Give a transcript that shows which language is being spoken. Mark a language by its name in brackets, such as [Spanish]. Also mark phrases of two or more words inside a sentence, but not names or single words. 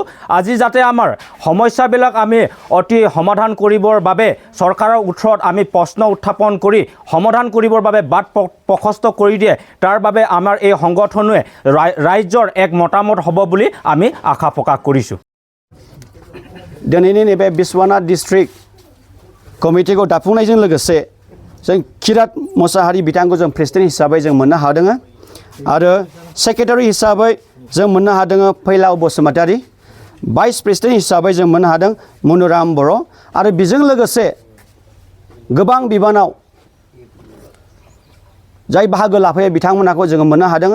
[Assamese] আজি যাতে আমাৰ সমস্যাবিলাক আমি অতি সমাধান কৰিবৰ বাবে চৰকাৰৰ ওচৰত আমি প্ৰশ্ন উত্থাপন কৰি সমাধান কৰিবৰ বাবে বাট প্ৰশস্ত কৰি দিয়ে, তাৰ বাবে আমাৰ এই সংগঠনে ৰাইজৰ এক মতামত হ'ব বুলি আমি আশা প্ৰকাশ কৰিছোঁ। [Bodo] दिनैनि नैबे बिश्वनाथ [English] district committee [Bodo] दाफुंनायजों लोगोसे जों किरात मोसाहारि बिथांखौ जों प्रेसिडेन्ट हिसाबै जों मोननो हादों आरो सेक्रेटारि हिसाबै जों मोननो हादों फैलाव बसुमतारी, [English] vice president [Bodo] हिसाबै जों मोननो हादों मनुराम बर' आरो बेजों लोगोसे गोबां बिबानाव जाय बाहागो लाफैयो बिथांमोनखौ जों मोननो हादों।